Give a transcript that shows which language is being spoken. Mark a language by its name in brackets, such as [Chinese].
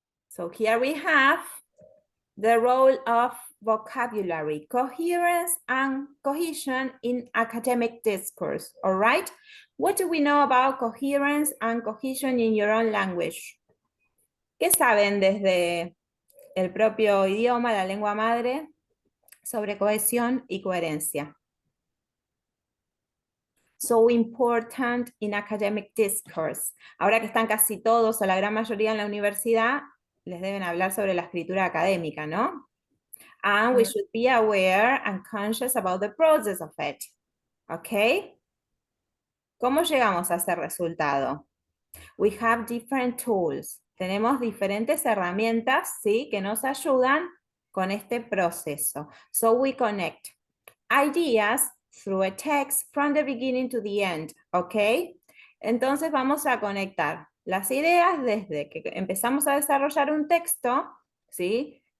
[English] So here we have the role of vocabulary, coherence and cohesion in academic discourse, all right? What do we know about coherence and cohesion in your own language? [Spanish] ¿Qué saben desde el propio idioma, la lengua madre, sobre cohesión y coherencia? [English] So important in academic discourse. [Spanish] Ahora que están casi todos o la gran mayoría en la universidad, les deben hablar sobre la escritura académica, ¿no? [English] And we should be aware and conscious about the process of it. [Spanish] ¿Ok? ¿Cómo llegamos a ese resultado? [English] We have different tools. [Spanish] Tenemos diferentes herramientas, ¿sí? Que nos ayudan con este proceso. [English] So we connect ideas through a text from the beginning to the end, ¿ok? [Spanish] Entonces vamos a conectar las ideas desde que empezamos a desarrollar un texto, ¿sí?